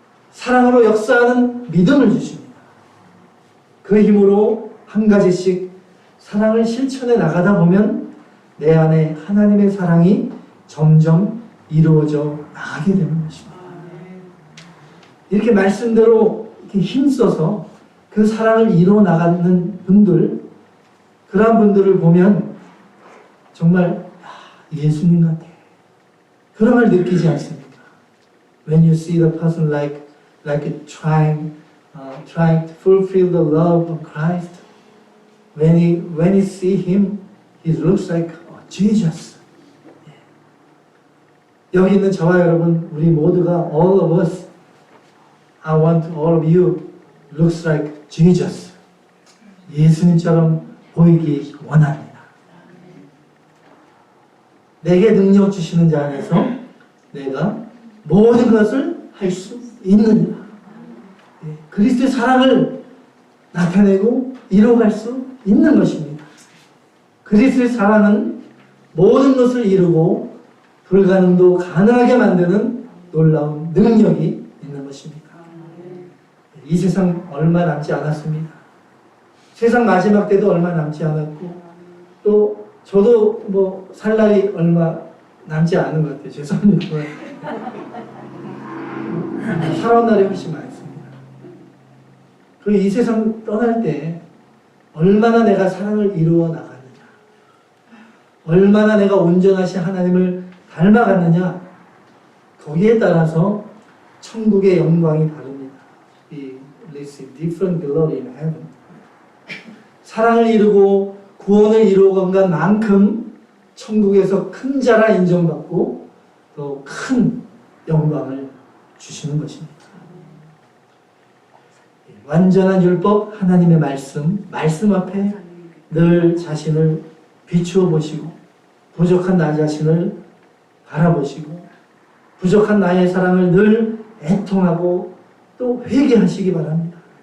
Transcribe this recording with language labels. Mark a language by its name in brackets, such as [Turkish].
[Korean] 사랑으로 역사하는 믿음을 주십니다. 그 힘으로 한 가지씩 사랑을 실천해 나가다 보면 내 안에 하나님의 사랑이 점점 이루어져 나가게 되는 것입니다. 이렇게 말씀대로 이렇게 힘써서 그 사랑을 이루어 나가는 분들, 그러한 분들을 보면 정말 예수님 같아. 그런 걸 느끼지 않습니까? [English] When you see the person like trying to fulfill the love of Christ, when you see him, he looks like Jesus. [Korean] 여기 있는 저와 여러분, 우리 모두가 [English] all of us, I want all of you looks like Jesus. [Korean] 예수님처럼 보이기 원합니다. 내게 능력 주시는 자 안에서 내가 모든 것을 할 수 있느니라. 그리스도의 사랑을 나타내고 이루어갈 수 있는 것입니다. 그리스도의 사랑은 모든 것을 이루고 불가능도 가능하게 만드는 놀라운 능력이 있는 것입니다. 이 세상 얼마 남지 않았습니다. 세상 마지막 때도 얼마 남지 않았고 또 저도 뭐 살 날이 얼마 남지 않은 것 같아요. 죄송합니다. 살아온 날이 훨씬 많습니다. 그리고 이 세상 떠날 때 얼마나 내가 사랑을 이루어 나가느냐, 얼마나 내가 온전하신 하나님을 닮아갔느냐, 거기에 따라서 천국의 영광이 다릅니다. [English] We receive different glory in heaven. [Korean] 사랑을 이루고 구원을 이루어간 만큼 천국에서 큰 자라 인정받고 또 큰 영광을 주시는 것입니다. 완전한 율법, 하나님의 말씀 앞에 늘 자신을 비추어 보시고 부족한 나 자신을 바라보시고 부족한 나의 사랑을 늘 애통하고 또 회개하시기 바랍니다.